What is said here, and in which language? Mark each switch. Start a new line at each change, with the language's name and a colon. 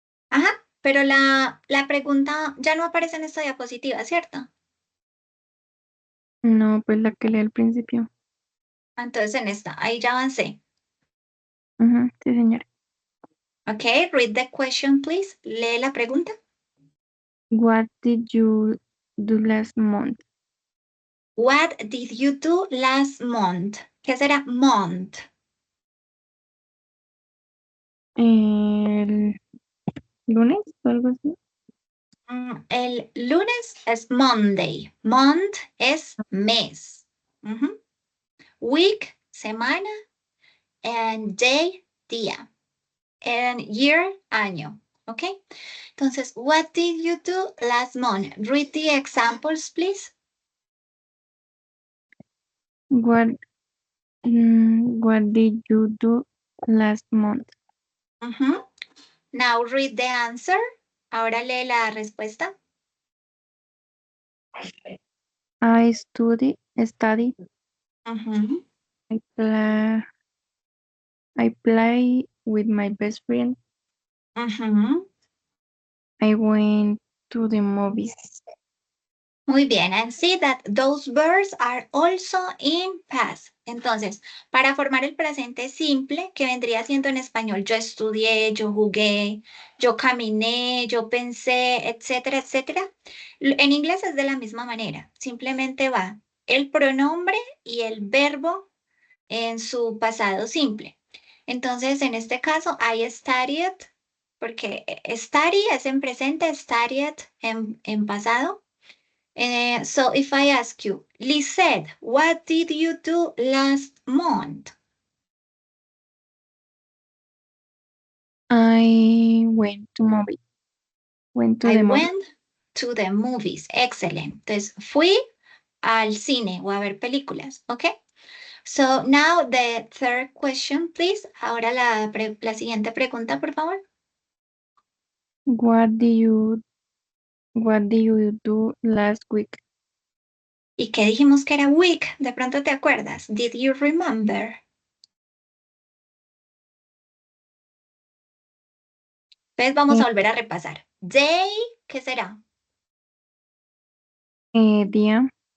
Spanish: Ajá, pero la pregunta ya no aparece en esta diapositiva, ¿cierto? No, pues la que leí al principio. Entonces en esta, ahí ya avancé. Sí, señora.
English: Okay, read the question, please.
Spanish: Lee la pregunta.
English: What did you do last month? What did you do last month?
Spanish: ¿Qué será month? El lunes o algo así. El lunes es Monday. Month es mes. Week semana, and day, día, and year, año. ¿Ok?
English: Entonces, what did you do last month? Read the examples, please. What what did you do last month? Uh-huh. Now read the answer.
Spanish: Ahora lee la respuesta.
English: I study. Uh-huh. I play with my best friend. Uh-huh. I went to the movies.
Spanish: Muy bien,
English: and see that those verbs are also in past.
Spanish: Entonces, para formar el presente simple, que vendría siendo en español, yo estudié, yo jugué, yo caminé, yo pensé, etcétera, etcétera. En inglés es de la misma manera. Simplemente va el pronombre y el verbo en su pasado simple. Entonces, en este caso,
English: I studied,
Spanish: porque study es en presente, studied en pasado.
English: So if I ask you, Lisette, what did you do last month? I went to movies. Went to I the movies. went to the movies. Excellent.
Spanish: Entonces, fui al cine o a ver películas, ¿ok?
English: So now the third question, please.
Spanish: Ahora la siguiente pregunta, por favor.
English: What did you do last week?
Spanish: ¿Y qué dijimos que era week? De pronto te acuerdas.
English: Did you remember?
Spanish: Entonces vamos a volver a repasar. Day, ¿qué será? Día.